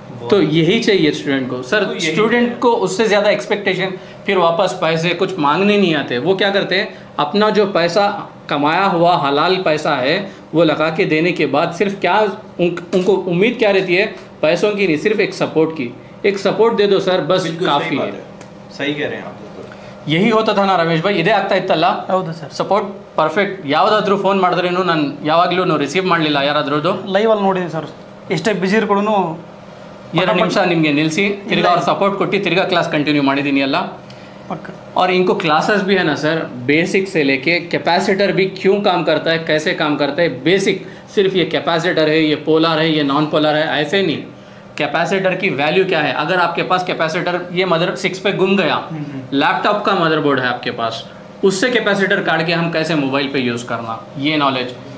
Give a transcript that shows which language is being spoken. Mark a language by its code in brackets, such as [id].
[hi] तो यही चाहिए स्टूडेंट को। सर स्टूडेंट को उससे ज़्यादा एक्सपेक्टेशन, फिर वापस पैसे कुछ मांगने नहीं आते। वो क्या करते हैं, अपना जो पैसा कमाया हुआ हलाल पैसा है वो लगा के देने के बाद सिर्फ क्या उनको उम्मीद क्या रहती है, पैसों की नहीं, सिर्फ एक सपोर्ट की। एक सपोर्ट दे दो सर, बस काफ़ी है। सही कह रहे हैं आप। यही होता था ना ರಮೇಶ್ ಭಾಯ್, [kn] ಇದೇ ಆಗ್ತಾ ಇತ್ತಲ್ಲ? ಹೌದು ಸರ್, ಸಪೋರ್ಟ್ ಪರ್ಫೆಕ್ಟ್. ಯಾವುದಾದ್ರೂ ಫೋನ್ ಮಾಡಿದ್ರೇನು ನಾನು ಯಾವಾಗಲೂ ರಿಸೀವ್ ಮಾಡಲಿಲ್ಲ ಯಾರಾದ್ರದ್ದು? ಲೈವಲ್ಲಿ ನೋಡಿದ್ದೀನಿ ಸರ್, ಎಷ್ಟೇ ಬಿಜಿ ಇರ್ಕೊಳೂ 2 ನಿಮಿಷ ನಿಮಗೆ ನಿಲ್ಲಿಸಿ ತಿರ್ಗಾ ಅವ್ರು ಸಪೋರ್ಟ್ ಕೊಟ್ಟು ತಿರ್ಗಾ ಕ್ಲಾಸ್ कंटिन्यू ಮಾಡಿದ್ದೀನಿ ಎಲ್ಲ। [hi] और इनको क्लासेस भी है ना सर, बेसिक से लेके कैपेसिटर भी क्यों काम करता है, कैसे काम करता है, बेसिक। सिर्फ ये कैपेसिटर है, ये पोलर है, ये नॉन पोलर है, ऐसे नहीं। कैपेसिटर की वैल्यू क्या है, अगर आपके पास कैपेसिटर ये मदर 6 पे गुम गया, लैपटॉप का मदरबोर्ड है आपके पास, उससे कैपेसिटर काट के हम कैसे मोबाइल पे यूज़ करना, ये नॉलेज।